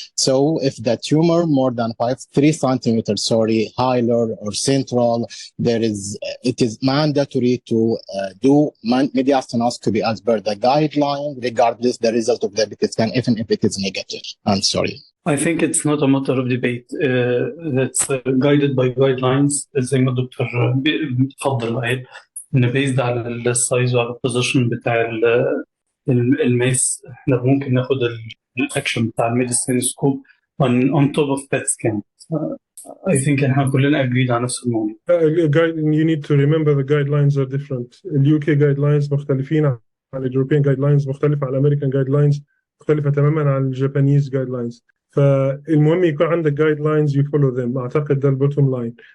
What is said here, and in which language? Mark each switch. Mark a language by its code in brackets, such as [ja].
[en] So if the tumor more than 3 centimeters, hilar or central, it is mandatory to do mediastinoscopy as per the guideline, regardless the result of the PET scan, even if it is negative. I'm sorry. I think it's not a matter of debate. That's guided by guidelines. [ar] زي ما الدكتور بيتفضل قال إن based على السايز وعلى البوزيشن بتاع الماس احنا ممكن ناخد الاكشن بتاع الميدياستينوسكوب [en] on top of PET scan. I think [ar] احنا كلنا agreed على نفس الموضوع. [en] You need to remember the guidelines are different. [ar] ال UK guidelines مختلفين عن ال European guidelines، مختلفة عن American guidelines، مختلفة تماما عن ال Japanese guidelines. فالمهم يكون عندك guidelines [en] you follow them. [ar] أعتقد ده [en] bottom line.